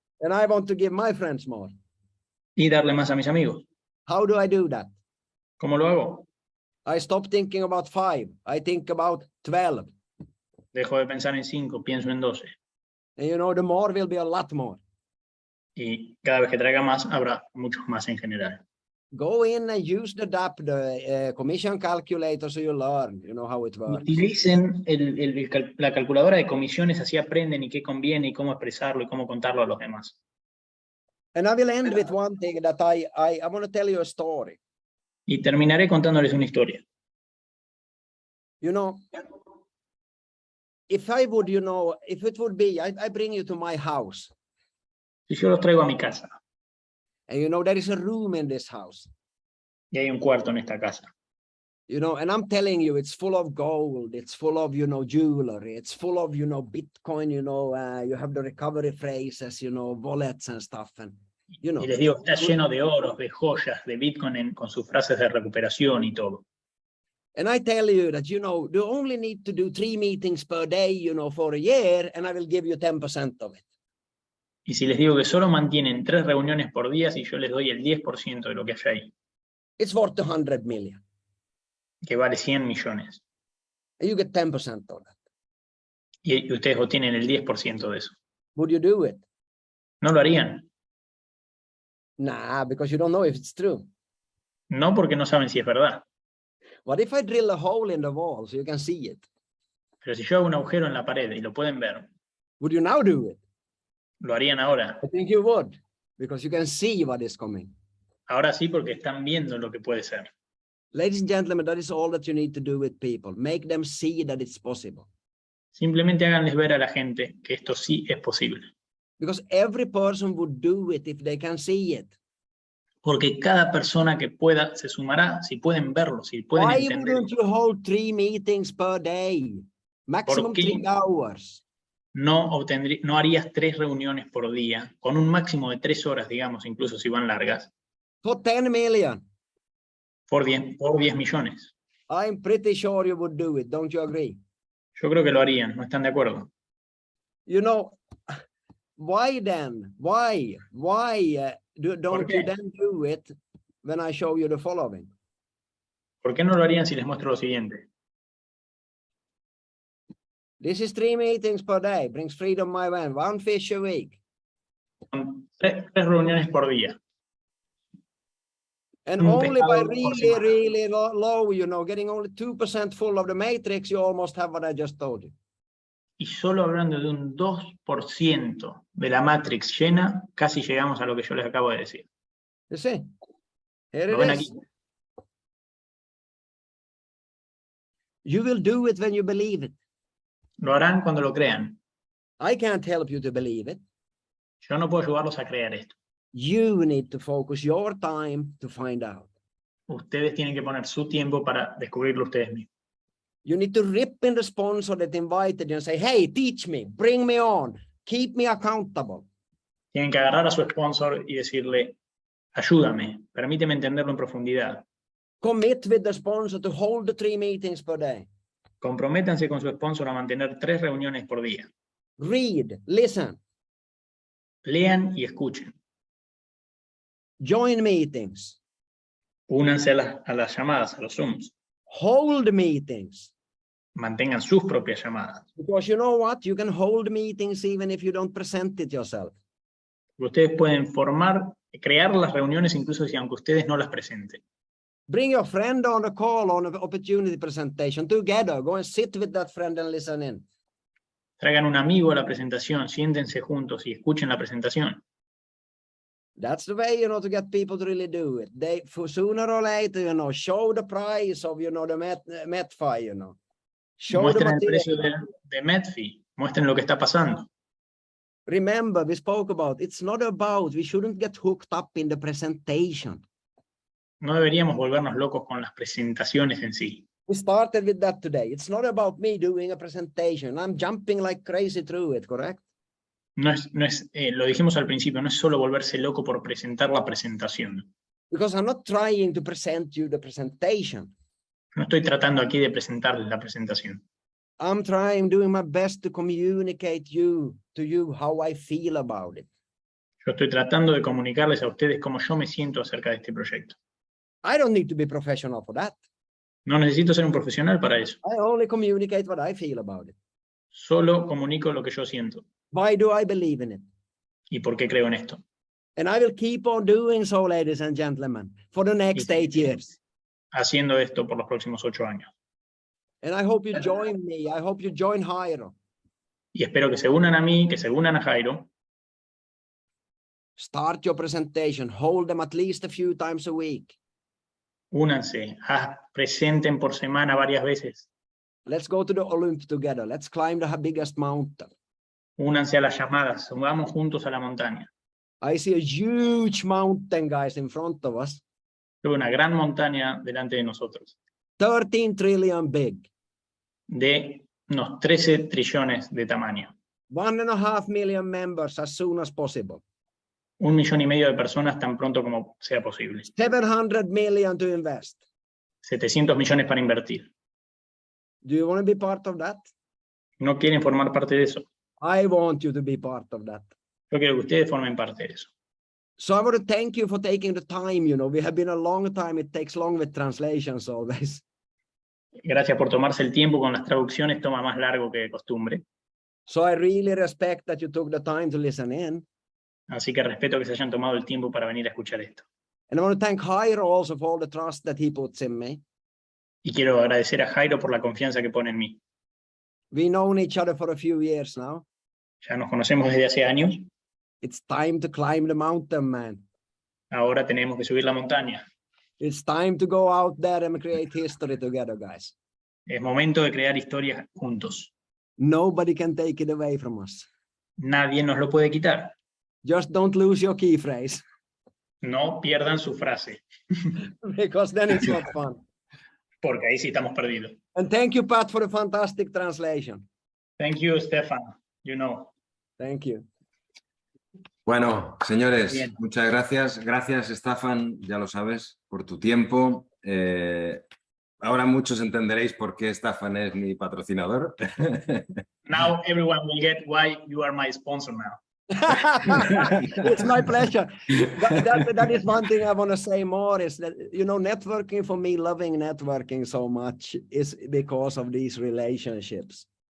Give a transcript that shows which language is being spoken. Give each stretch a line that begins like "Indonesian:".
English: And I want to give my friends more.
Spanish: Y darle más a mis amigos.
English: How do I do that?
Spanish: ¿Cómo lo hago?
English: I stop thinking about 5. I think about 12.
Spanish: Dejo de pensar en 5, pienso en 12.
English: And you know, the more will be a lot more.
Spanish: Y cada vez que traiga más, habrá muchos más en general.
English: Go in and use the DAP, the commission calculator, so you learn, you know how it works.
Spanish: Utilicen la calculadora de comisiones, así aprenden y qué conviene y cómo expresarlo y cómo contarlo a los demás.
English: And I will end with one thing that I want to tell you a story.
Spanish: Y terminaré contándoles una historia.
English: You know, if I would, you know, if it would be, I bring you to my house.
Spanish: Si yo los traigo a mi casa
English: And you know, there is a room in this house.
Spanish: y hay un cuarto en esta casa,
English: You know, and I'm telling you, it's full of gold, it's full of, you know, jewelry, it's full of, you know, Bitcoin, you know, you have the recovery phrases, you know, wallets and stuff. And, you know,
Spanish: y les digo, está lleno de oros, de joyas, de Bitcoin con sus frases de recuperación y todo.
English: and I tell you that, you know, you only need to do 3 meetings per day, you know, for a year, and I will give you 10% of it.
Spanish: Y si les digo que solo mantienen 3 reuniones por día, si yo les doy el 10% de lo que hay ahí,
English: It's worth 100 million.
Spanish: que vale 100 millones,
English: And you get 10% of that.
Spanish: y ustedes obtienen el 10% de eso,
English: Would you do it?
Spanish: ¿no lo harían?
English: Nah, because you don't know if it's true.
Spanish: No, porque no saben si es verdad.
English: What if I drill a hole in the wall so you can see it?
Spanish: Pero si yo hago un agujero en la pared y lo pueden ver,
English: Would you now do it?
Spanish: ¿lo harían ahora?
English: I think you would, because you can see what is coming.
Spanish: Ahora sí, porque están viendo lo que puede ser.
English: Ladies and gentlemen, that is all that you need to do with people. Make them see that it's possible.
Spanish: Simplemente háganles ver a la gente que esto sí es posible.
English: Because every person would do it if they can see it.
Spanish: Porque cada persona que pueda se sumará si pueden verlo, si pueden
English: Why
Spanish: entenderlo.
English: wouldn't you hold 3 meetings per day? Maximum
Spanish: ¿Por qué
English: 3 hours.
Spanish: no harías 3 reuniones por día, con un máximo de 3 horas, digamos, incluso si van largas,
English: For 10 million.
Spanish: por 10 millones?
English: I'm pretty sure you would do it. Don't you agree?
Spanish: Yo creo que lo harían, ¿no están de acuerdo?
English: You know, why then? Why don't you then do it when I show you the following?
Spanish: ¿Por qué no lo harían si les muestro lo siguiente?
English: This is 3 meetings per day. Brings freedom my man. 1 fish a week.
Spanish: Son 3 reuniones por día.
English: And
Spanish: Un
English: only by
Spanish: pescado por semana.
English: really low, you know, getting only 2% full of the matrix, you almost have what I just told you.
Spanish: Y solo hablando de un 2% de la Matrix llena, casi llegamos a lo que yo les acabo de decir.
English: You see? Here
Spanish: ¿Lo
English: it
Spanish: ven
English: is.
Spanish: aquí?
English: You will do it when you believe it.
Spanish: Lo harán cuando lo crean.
English: I can't help you to believe it.
Spanish: Yo no puedo ayudarlos a crear esto.
English: You need to focus your time to find out.
Spanish: Ustedes tienen que poner su tiempo para descubrirlo ustedes mismos.
English: You need to rip in the sponsor that invited you and say, hey, teach me, bring me on, keep me accountable.
Spanish: Tienen que agarrar a su sponsor y decirle, ayúdame, permíteme entenderlo en profundidad.
English: Commit with the sponsor to hold the 3 meetings per day.
Spanish: Comprométanse con su sponsor a mantener 3 reuniones por día.
English: Read, listen,
Spanish: Lean y escuchen.
English: join meetings,
Spanish: Únanse a las llamadas, a los Zooms.
English: hold meetings.
Spanish: Mantengan sus propias llamadas.
English: Because you know what? You can hold meetings even if you don't present it yourself.
Spanish: Ustedes pueden crear las reuniones incluso si aunque ustedes no las presenten.
English: Bring your friend on a call on an opportunity presentation together. Go and sit with that friend and listen in.
Spanish: Traigan un amigo a la presentación, siéntense juntos y escuchen la presentación.
English: That's the way, you know, to get people to really do it. They, for sooner or later, you know, show the price of, you know, the Metfi, you know. Show
Spanish: Muestren
English: the
Spanish: el precio de Metfi, muestren lo que está pasando.
English: Remember, we spoke about, it's not about, we shouldn't get hooked up in the presentation.
Spanish: No deberíamos volvernos locos con las presentaciones en sí.
English: We started with that today. It's not about me doing a presentation. I'm jumping like crazy through it, correct?
Spanish: Lo dijimos al principio, no es solo volverse loco por presentar la presentación.
English: Because I'm not trying to present you the presentation.
Spanish: No estoy tratando aquí de presentarles la presentación.
English: I'm doing my best to communicate to you how I feel about it.
Spanish: Yo estoy tratando de comunicarles a ustedes cómo yo me siento acerca de este proyecto.
English: I don't need to be professional for that.
Spanish: No necesito ser un profesional para eso.
English: I only communicate what I feel about it.
Spanish: Solo comunico lo que yo siento.
English: Why do I believe in it?
Spanish: ¿Y por qué creo en esto?
English: And I will keep on doing so, ladies and gentlemen, for the next 8 years.
Spanish: Haciendo esto por los próximos 8 años.
English: And I hope you join me. I hope you join Jairo.
Spanish: Y espero que se unan a mí, que se unan a Jairo.
English: Start your presentation. Hold them at least a few times a week.
Spanish: Únanse, presenten por semana varias veces.
English: Let's go to the Olymp together. Let's climb the biggest mountain.
Spanish: Únanse a las llamadas, vamos juntos a la montaña.
English: I see a huge mountain, guys, in front of us.
Spanish: Veo una gran montaña delante de nosotros.
English: 13 trillion big.
Spanish: De unos 13 trillones de tamaño.
English: 1.5 million members as soon as possible.
Spanish: 1,5 millones de personas tan pronto como sea posible.
English: 700 million to invest.
Spanish: 700 millones para invertir.
English: Do you want to be part of that?
Spanish: ¿No quieren formar parte de eso?
English: I want you to be part of that.
Spanish: Yo quiero que ustedes formen parte de eso.
English: So I want to thank you for taking the time. You know, we have been a long time. It takes long with translations always.
Spanish: Gracias por tomarse el tiempo con las traducciones, toma más largo que de costumbre.
English: So I really respect that you took the time to listen in.
Spanish: Así que respeto que se hayan tomado el tiempo para venir a escuchar esto.
English: And I want to thank Jairo also for all the trust that he puts in me.
Spanish: Y quiero agradecer a Jairo por la confianza que pone en mí.
English: We've known each other for a few years now.
Spanish: Ya nos conocemos desde hace años.
English: It's time to climb the mountain, man.
Spanish: Ahora tenemos que subir la montaña.
English: It's time to go out there and create history together, guys.
Spanish: Es momento de crear historias juntos.
English: Nobody can take it away from us.
Spanish: Nadie nos lo puede quitar.
English: Just don't lose your key phrase.
Spanish: No pierdan su frase,
English: Because then it's not fun.
Spanish: porque ahí sí estamos perdidos.
English: And thank you, Pat, for the fantastic translation. Thank you, Staffan. You know. Thank you.
Spanish: Bueno, señores, Bien. muchas gracias. Gracias, Staffan, ya lo sabes, por tu tiempo. Ahora muchos entenderéis por qué Staffan es mi patrocinador.
English: Now everyone will get why you are my sponsor now. It's my pleasure. That is one thing I want to say more is that, you know, networking for me, loving networking so much is because of these relationships.